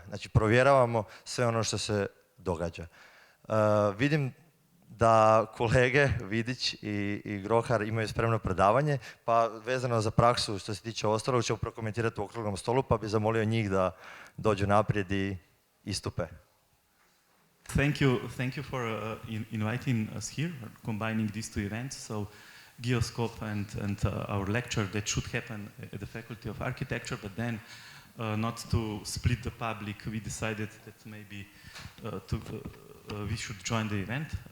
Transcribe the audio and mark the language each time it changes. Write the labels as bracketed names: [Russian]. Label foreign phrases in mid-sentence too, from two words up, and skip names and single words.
[Croatian] Znači, provjeravamo sve ono što se događa. Vidim da kolege Vidic i Grohar imaju spremno predavanje, pa vezano za praksu što se tiče ostalog ćemo prokomentirati u okruglom stolu, pa bi zamolio njih da dođu naprijed i istupe. [English] Thank you for inviting us here, combining these two events. So, Geoscope and our lecture that should happen at the Faculty of Architecture, but then not to split the public, we decided that maybe we should join the event.